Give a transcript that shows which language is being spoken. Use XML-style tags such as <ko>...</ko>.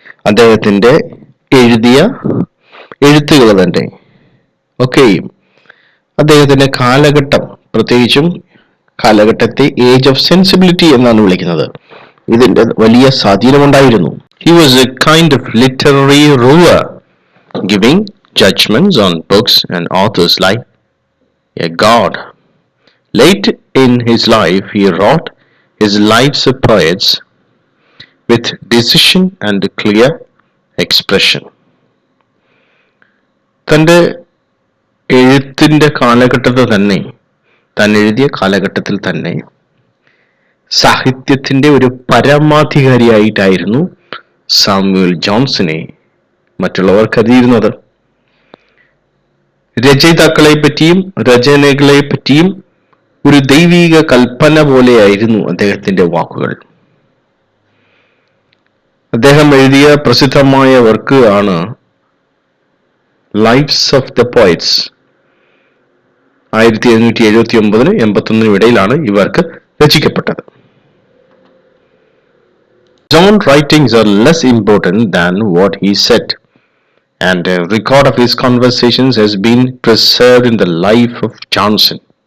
<ml>അദ്ദേഹത്തിന്റെ എഴുതിയ എഴുത്തുകൾ തന്നെ ഒക്കെയും അദ്ദേഹത്തിന്റെ കാലഘട്ടം, പ്രത്യേകിച്ചും കാലഘട്ടത്തെ ഏജ് ഓഫ് സെൻസിബിലിറ്റി എന്നാണ് വിളിക്കുന്നത്, ഇതിന്റെ വലിയ സ്വാധീനമുണ്ടായിരുന്നു.</ml> <en>He was a kind of literary ruler, giving judgments on books and authors like a god. Late in his life, he wrote his lives of poets with decision and clear expression.</en> <ml>തന്റെ എഴുത്തിന്റെ കാലഘട്ടത്തിൽ തന്നെ, താൻ എഴുതിയ കാലഘട്ടത്തിൽ തന്നെ സാഹിത്യത്തിന്റെ ഒരു പരമാധികാരിയായിട്ടായിരുന്നു Samuel ജോൺസനെ മറ്റുള്ളവർ കരുതിയിരുന്നത്. രചയിതാക്കളെ പറ്റിയും രചനകളെ പറ്റിയും ഒരു ദൈവിക കൽപ്പന പോലെയായിരുന്നു അദ്ദേഹത്തിന്റെ വാക്കുകൾ. അദ്ദേഹം എഴുതിയ പ്രസിദ്ധമായ വർക്ക് ആണ് ലൈഫ്സ് ഓഫ് ദ പോയറ്റ്സ് 1779-81 ഇടയിലാണ് ഇവർക്ക് രചിക്കപ്പെട്ടത്.</ml> <en>John's writings are less important than what he said, and a record of his conversations has been preserved in the life of Johnson.</en>